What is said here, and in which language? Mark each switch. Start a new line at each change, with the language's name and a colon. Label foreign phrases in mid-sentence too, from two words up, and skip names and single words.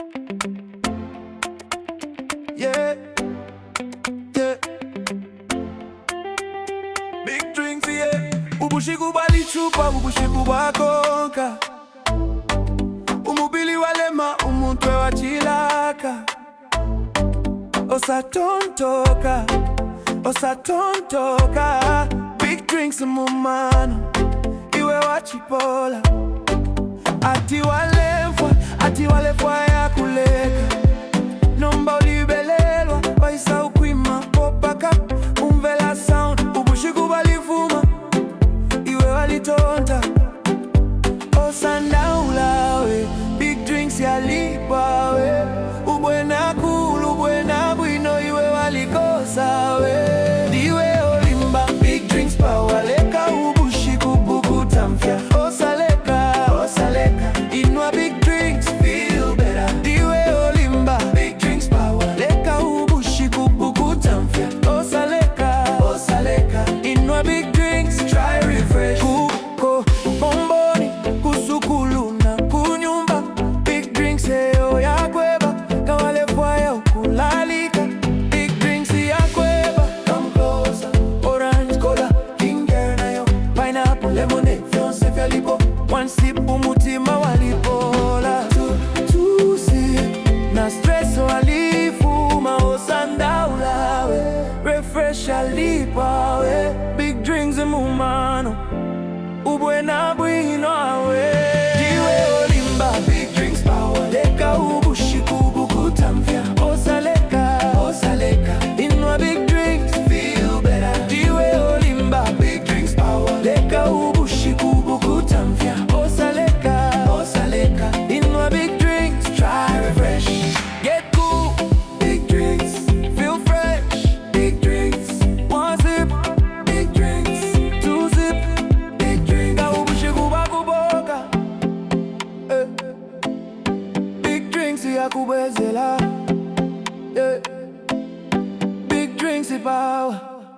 English: Yeah, yeah. Big drinks, yeah.
Bemba: Ubushiku balichupa, ubushiku bakonka. Umubili walema, umuntwe wachilaka. Osatontoka, osatontoka.
English: Big drinks
Bemba: mumano, iwe wachipola. Ati walefwa ya kuleka. Nomba ulibelelwa, waisa ukwima.
English: Popa cup,
Bemba: umvela sound. Ubushiku balivuma, iwe walitonta. Osandaula we,
English: big drinks
Bemba: ya lipa we. Ubwena kulu, ubwena bwino, iwe walikosa we. Diwe olimba,
English: big drinks
Bemba: pa waleka. Ubushiku bukuta mfya. Osaleka, osaleka. Inwa
English: big drinks, feel better.
Bemba: Diwe olimba,
English: big drinks
Bemba: pa waleka. Ubushiku bukuta mfya. Osaleka, osaleka. Inwa
English: big drinks, try refresh.
Bemba: Kuko, bomboni, kusukulu na kunyumba.
English: Big drinks
Bemba: heyo ya kweba. Kawale fwaya ukulalika.
English: Big drinks ya kweba. Come closer. Orange, cola, ginger
Bemba: na yo. Pineapple, lemonade, fyonse fya lipo.
English: One sip
Bemba: umutima walipola.
English: Two sip
Bemba: na stress walifuma. Osandaula we, refresh alipa we.
English: Big drinks
Bemba: mumano, ubwena bwino awe. Diwe olimba,
English: big drinks power.
Bemba: Leka ubushiku bukuta mfya. Osaleka, osaleka. Inwa
English: big drinks, feel better.
Bemba: Diwe olimba,
English: big drinks power.
Bemba: Leka ubushiku bukuta mfya. Osaleka, osaleka. Inwa
English: big drinks, try refresh. Get cool, big drinks. Feel fresh, big drinks. One sip, big drinks. Two sip, big drinks.
Bemba: Ka ubushiku bakuboka.
English: Big drinks
Bemba: ya kubezela.
English: Big drinks power.